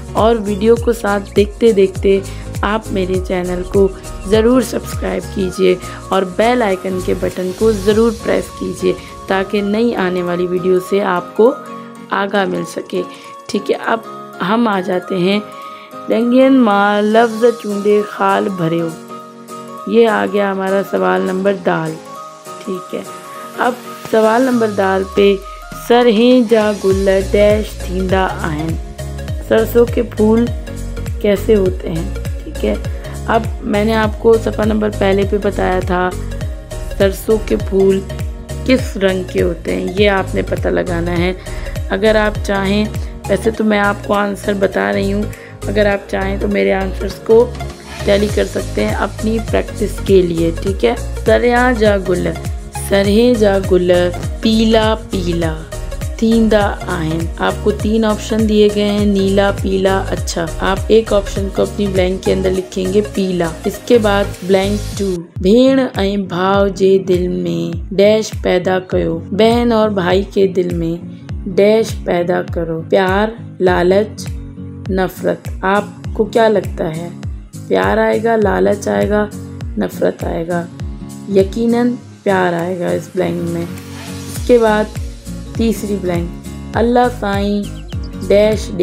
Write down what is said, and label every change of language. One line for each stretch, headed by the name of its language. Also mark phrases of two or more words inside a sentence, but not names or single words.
Hindi: और वीडियो को साथ देखते देखते आप मेरे चैनल को ज़रूर सब्सक्राइब कीजिए और बेल आइकन के बटन को ज़रूर प्रेस कीजिए ताकि नई आने वाली वीडियो से आपको आगाह मिल सके। ठीक है, अब हम आ जाते हैं
Sindhi: रंगियन माँ लफ्ज़ चूंडे खाल भरे हो।
Hindi: ये आ गया हमारा सवाल नंबर दाल। ठीक है, अब सवाल नंबर दाल पे
Sindhi: सरहें जा गुल डैश थींदा आहिन।
Hindi: सरसों के फूल कैसे होते हैं। ठीक है, अब मैंने आपको सफ़ा नंबर पहले पे बताया था सरसों के फूल किस रंग के होते हैं, ये आपने पता लगाना है। अगर आप चाहें, वैसे तो मैं आपको आंसर बता रही हूँ, अगर आप चाहें तो मेरे आंसर्स को टैली कर सकते हैं अपनी प्रैक्टिस के लिए। ठीक है,
Sindhi: सरया जा गुल, सरहे जा गुल पीला पीला थींदा आहिन।
Hindi: आपको 3 ऑप्शन दिए गए हैं, नीला, पीला, अच्छा। आप एक ऑप्शन को अपनी ब्लैंक के अंदर लिखेंगे पीला। इसके बाद ब्लैंक 2,
Sindhi: भेण ऐं भाव जे दिल में डैश पैदा कयो।
Hindi: बहन और भाई के दिल में डैश पैदा करो। प्यार, लालच, नफरत। आपको क्या लगता है, प्यार आएगा, लालच आएगा, नफरत आएगा? यकीनन प्यार आएगा इस ब्लैंक में। इसके बाद तीसरी ब्लैंक,
Sindhi: अल्लाह साईं डैश डे।